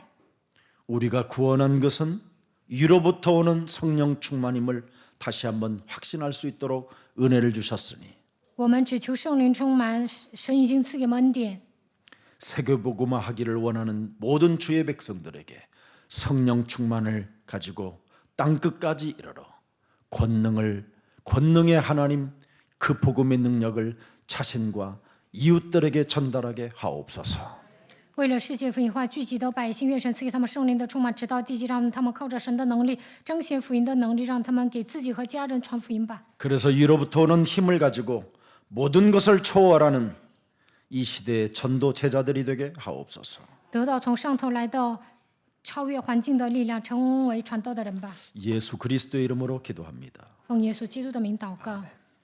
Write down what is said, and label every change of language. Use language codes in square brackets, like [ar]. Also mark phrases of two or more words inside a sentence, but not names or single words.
[ko] 우리가 구원한 것은 위로부터 오는 성령 충만임을 다시 한번 확신할 수 있도록 은혜를 주셨으니 [zh] 我们只求圣灵充满，神已经赐给我们恩典。 [ko] 세계복음화 하기를 원하는 모든 주의 백성들에게 성령 충만을 가지고 땅 끝까지 이르러 권능의 하나님 그 복음의 능력을 자신과 이웃들에게 전달하게 하옵소서. [zh] 为了世界福音化聚集的百姓，愿神赐给他们圣灵的充满，直到地极，让他们靠着神的能力彰显福音的能力，让他们给自己和家人传福音吧。 [ko] 그래서 위로부터 오는 힘을 가지고 모든 것을 초월하는 이 시대의 전도 제자들이 되게 하옵소서. [zh] 得到从上头来的超越环境的力量，成为传道的人吧。 [ko] 예수 그리스도의 이름으로 기도합니다. [zh] 奉耶稣基督的名祷告。